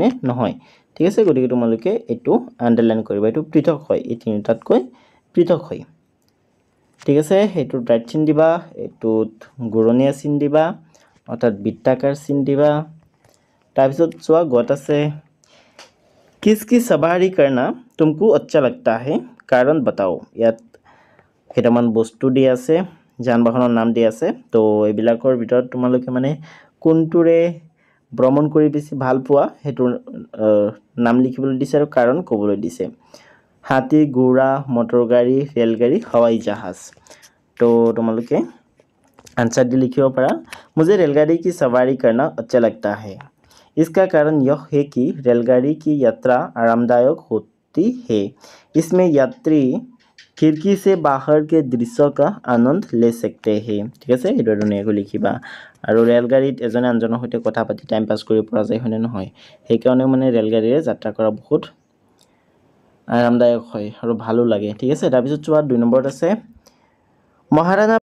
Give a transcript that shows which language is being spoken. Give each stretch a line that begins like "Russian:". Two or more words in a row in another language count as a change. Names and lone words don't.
Assamese: নহয়। ঠিক আছে, গতিকে তোমালোকে এইটো আণ্ডাৰলাইন কৰিবা, এইটো পৃথক হয়, এই তিনিটাতকৈ পৃথক হয়। ঠিক আছে, এইটোত ৰাইট চিন দিবা, এইটোত ঘূৰণীয়া চিন দিবা, অৰ্থাৎ বৃত্তাকাৰ চিন দিবা। তাৰপিছত চোৱা গত আছে
Hindi: किसकी सवारी करना तुमको अच्छा लगता है कारण बताओ।
Assamese: ইয়াত কেইটামান বস্তু দিয়া আছে, যান বাহনৰ নাম দিয়া আছে। তো এইবিলাকৰ ভিতৰত তোমালোকে মানে কোনটোৰে ভ্ৰমণ কৰি বেছি ভাল পোৱা সেইটোৰ নাম লিখিবলৈ দিছে আৰু কাৰণ ক'বলৈ দিছে। হাতী, ঘোড়া, মটৰগাড়ী, ৰেলগাড়ী, হাৱাই জাহাজ। তো তোমালোকে
Hindi: आंसर डी लिखियो पड़ा मुझे रेलगाड़ी की सवारी करना अच्छा लगता है। इसका कारण यह है कि रेलगाड़ी की यात्रा आरामदायक होती है। इसमें यात्री खिड़की से बाहर के दृश्य का आनंद ले सकते हैं। ठीक है,
Assamese: ये धुनियाকৈ লিখিবা। আৰু ৰেলগাড়ীত এজনে আনজনৰ সৈতে কথা পাতি টাইম পাছ কৰিব পৰা যায় হয়নে নহয়? সেইকাৰণে মানে ৰেলগাড়ীৰে যাত্ৰা কৰা বহুত আৰামদায়ক হয় আৰু ভালো লাগে। ঠিক আছে, তাৰপিছত চোৱা 2 নম্বৰত আছে মহাৰাণা